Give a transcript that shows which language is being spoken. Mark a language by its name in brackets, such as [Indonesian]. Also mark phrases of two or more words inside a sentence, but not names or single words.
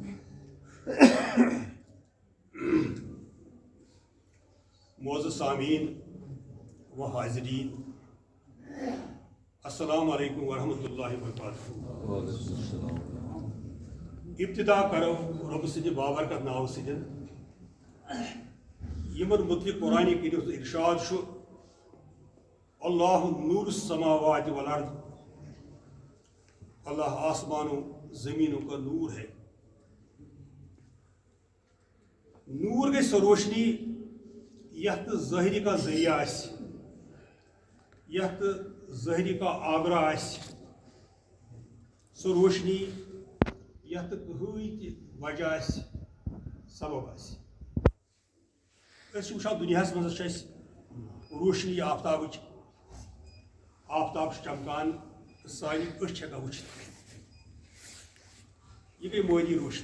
[Urdu] معزز سامعین و حاضرین، [Arabic] السلام علیکم ورحمۃ اللہ وبرکاتہ. [Kashmiri] ابتدا کرو رب سٕنٛدِ بابرکت ناو سۭتۍ یمن متعلق قرآن کریم ارشاد چھُ: [Arabic] اللہ نور السماوات والارض، [Urdu] اللہ آسمانوں زمینوں کا نور ہے. [Kashmiri] نور گئی سۄ روشنی یتھ ظٲہری کا ذریعہ آسہِ، یتھ ظٲہری کا آگرہ آسہِ. سۄ روشنی یتھ کٕہٕنۍ تہِ وجہ آسہِ سبب آسہِ أسۍ چھِ وٕچھان دُنیاہس منٛز چھِ اَسہِ روشنی آفتابٕچ آفتاب چھُ چمکان تہٕ سانہِ أچھ چھِ ہٮ۪کان وٕچھِتھ یہِ گٔے مٲلی روشنی